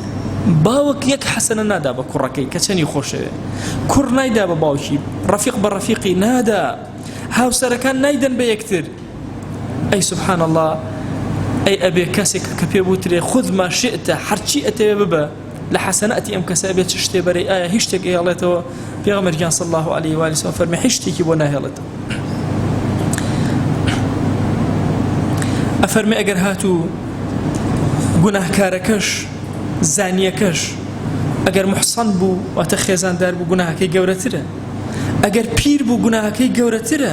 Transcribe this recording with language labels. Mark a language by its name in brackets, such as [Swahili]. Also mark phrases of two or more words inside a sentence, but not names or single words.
[Central Kurdish] باوک یەک حەسەنە نادا بە کوڕەکەی کە چەنی خۆشەوێ کوڕ نایدا بە باوکی ڕەفیق بە ڕەفیقی نادا هاوسەرەکان نایدەن بە یەکتر. ئەی [Arabic] سبحان الله [Central Kurdish] ئەی ئەبێ کەسێک کە پێ بوترێ [Arabic] خود ما شئتە [Central Kurdish] هەرچی ئەتەوێ ببە لە حەسەناتی ئەم کەسە ئەبێت چ شتێ بەرەی ئایا هیچ شتێک هێڵێتەوە. پێغەمبەر [Arabic] صلی الله عليه وآله وسلم [Central Kurdish] فەرمێ هیچ شتێکی بۆ ناهێڵێتەوە. ئەفەرمێ ئەگەر هاتوو گوناهکارەکەش زانیەکەش ئەگەر محسن بوو واتە خێزاندار بوو گوناهەکەی گەورەترە ئەگەر پیر بوو گوناهەکەی گەورەترە.